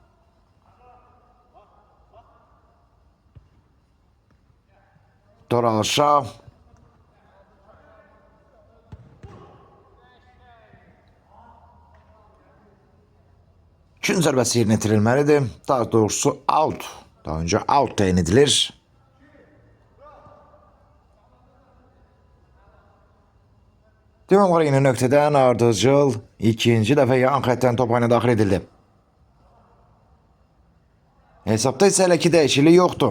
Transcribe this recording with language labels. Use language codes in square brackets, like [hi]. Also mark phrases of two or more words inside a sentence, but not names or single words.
[az] Toralşa. İkinci zərbəsi yerinə itirilməlidir. Daha doğrusu out. Daha önce out təyin edilir. Demək olar yeni nöqtədən ardıcıl ikinci dəfə yan xəttdən top oyuna daxil edildi. Hesabda isə hələ ki dəyişiklik yoxdur.